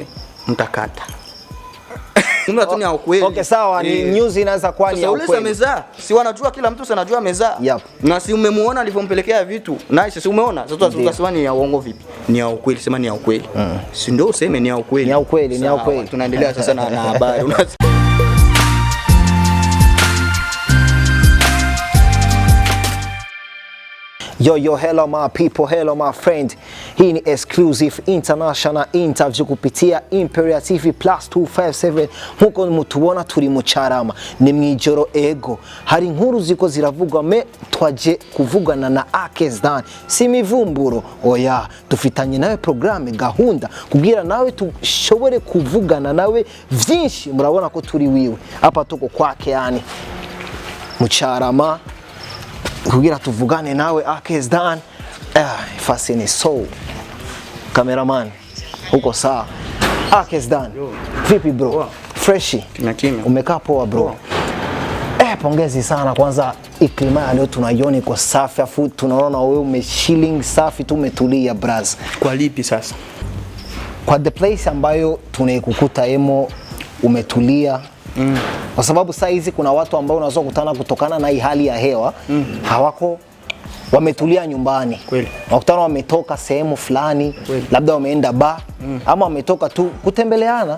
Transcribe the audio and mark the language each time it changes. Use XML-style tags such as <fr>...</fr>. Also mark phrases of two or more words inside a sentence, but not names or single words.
<sw>Mtakata. Mimi tu ni ya ukweli. Okay, sawa, ni news inaweza kuwa ni ya ukweli. Sasa meza, si wanajua kila mtu anajua meza. Yep. Na si umemuona alivyompelekea vitu. Nice, si umeona? Sasa tutasema ni ya uongo vipi? Ni ya ukweli, sema ni ya ukweli. Si ndio useme ni ya ukweli. Ni ya ukweli, ni ya ukweli. Tunaendelea sasa na habari.</sw> <en>Yo, hello my people, hello my friend.</en> <sw>Hii ni</sw> <en>exclusive international interview</en> <sw>kupitia Imperial TV +257.</sw> <rn>Nkuko mutuona turi mu Carama ni mwijoro ego. Hari inkuru ziko ziravugwa me twaje kuvugana na Akesdon. Si mivumburo, oya, tufitanye nawe programme gahunda kugira nawe tushobore kuvugana nawe vyinshi. Murabona ko turi wiwe</rn> <sw>hapa tuko kwake yani</sw> <rn>mu Carama kugira tuvugane nawe Akesdon.</rn> <en>Fascinating soul. Cameraman</en> <sw>uko sawa? Akesdon vipi bro? Wow. Freshi? Kimya. Umekaa poa bro? Wow. Pongezi sana kwanza, iklima leo tunaiona iko safi, afu tunaona wewe umechilling safi tu, umetulia braz. Kwa lipi sasa? Kwa</sw> <en>the place</en> <sw>ambayo tunaikukuta emo umetulia. Kwa sababu saa hizi kuna watu ambao unaweza kukutana kutokana na hii hali ya hewa hawako wametulia nyumbani. Kweli. Wakutana wametoka sehemu fulani, labda wameenda bar ama wametoka tu kutembeleana.</sw>